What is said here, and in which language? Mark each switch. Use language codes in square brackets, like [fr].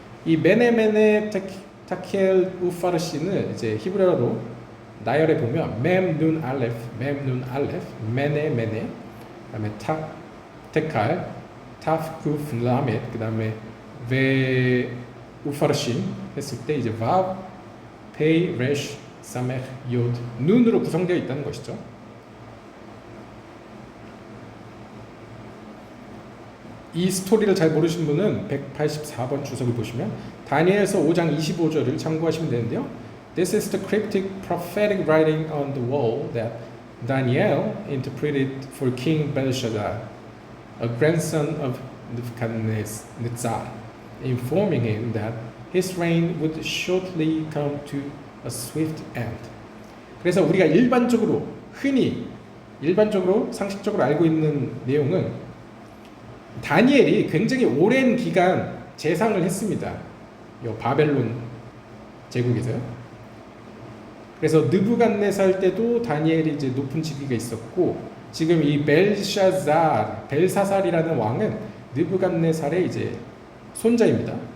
[ko] 이 메네 테켈 우파르신을 이제 히브리어로 나열해 보면 멤 눈 알레프, 메네, 그다음에 테칼, 타프쿠 라멧, 그다음에 베 우파르신 했을 때 이제 바브, 페이, 레쉬, 사메, 요드, 눈으로 구성되어 있다는 것이죠. 이 스토리를 잘 모르신 분은 184번 주석을 보시면 다니엘서 5장 25절을 참고하시면 되는데요. [en] This is the cryptic prophetic writing on the wall that Daniel interpreted for King Belshazzar, a grandson of Nebuchadnezzar, informing him that his reign would shortly come to a swift end. [ko] 그래서 우리가 흔히 일반적으로 상식적으로 알고 있는 내용은 다니엘이 굉장히 오랜 기간 재상을 했습니다. 요 바벨론 제국에서요. 그래서 느부갓네살 때도 다니엘이 이제 높은 직위가 있었고, 지금 이 벨사살이라는 왕은 느부갓네살의 이제 손자입니다.